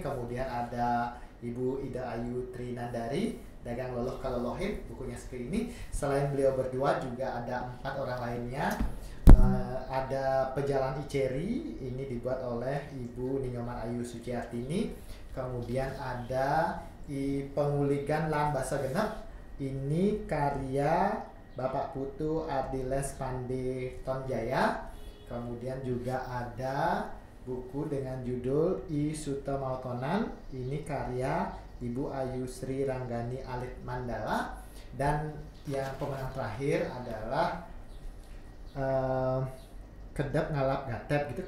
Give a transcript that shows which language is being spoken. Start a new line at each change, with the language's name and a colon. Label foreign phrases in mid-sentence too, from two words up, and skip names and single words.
Indonesian: Kemudian ada Ibu Ida Ayu Trinandari, Dagang Loloh Kalolohin, bukunya seperti ini. Selain beliau berdua juga ada 4 orang lainnya. Ada Pejalan Iceri, ini dibuat oleh Ibu Ninyoman Ayu Suciartini. Kemudian ada Penguligan Lan Basa Genep, ini karya Bapak Putu Ardiles Pande Tonjaya. Kemudian juga ada buku dengan judul I Sutta Mautonan, ini karya Ibu Ayu Sri Ranggani Alit Mandala. Dan yang pemenang terakhir adalah Kedap Ngalap Gatep, gitu.